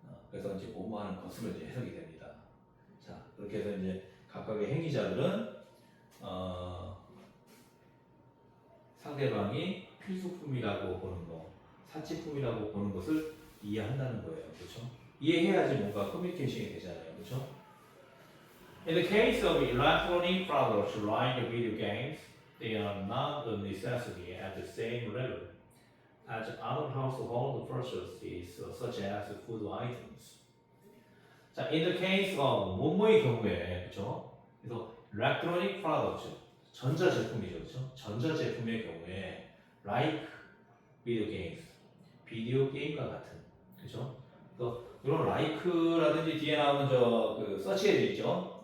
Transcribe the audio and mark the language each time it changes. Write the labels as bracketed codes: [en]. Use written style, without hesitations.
[ko] 그래서 이제 뭐뭐 하는 것으로 이제 해석이 됩니다. 자, 그렇게 해서 이제 각각의 행위자들은 상대방이 필수품이라고 보는 거, 사치품이라고 보는 것을 이해한다는 거예요, 그렇죠? 이해해야지 뭔가 커뮤니케이션이 되잖아요, 그렇죠? [en] In the case of electronic products like video games, they are not a necessity at the same level as other household purchases such as food items. [ko] 자, [en] in the case of [ko] 뭐뭐의 경우에, 그렇죠? 그래서 [en] electronic products, [ko] 전자제품이죠, 그렇죠? 전자제품의 경우에 [en] like video games, [ko] 비디오 게임과 같은, 그렇죠? 그래서 이런 like라든지 뒤에 나오는 그 서치에 있죠.